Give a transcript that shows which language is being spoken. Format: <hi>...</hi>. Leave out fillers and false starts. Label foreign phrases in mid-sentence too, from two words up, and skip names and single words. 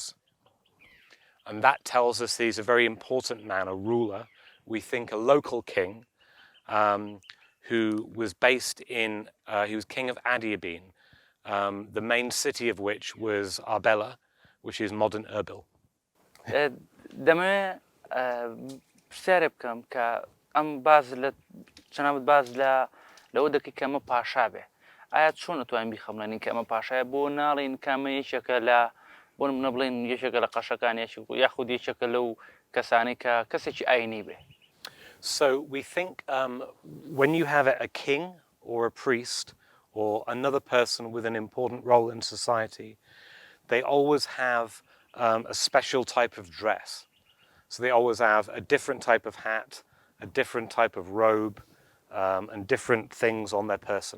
<en>And that tells us he's a very important man, a ruler. We think a local king who was based in, he was king of Adiabene, the main city of which was Arbela, which is modern Erbil.</en> <ckb>دەمەوێت پرسیارێ بکەم کە ئەم باز لە چەنابەت باز لەوە دەکەی کە ئەمە پاشا بێ ئایا چۆن نتوانین بیخەمڵێنین کە ئەمە پاشایە بۆ ناڵین کامە یەکێکە لە بۆ منە بڵێن یەکێکە لە قەشەکان یاخود یەکێکە لەو کەسانی کە کەسێکی ئاینی بێ.</ckb> <en>So we think when you have a king or a priest or another person with an important role in society, they always have a special type of dress. So they always have a different type of hat, a different type of robe, and different things on their person.</en>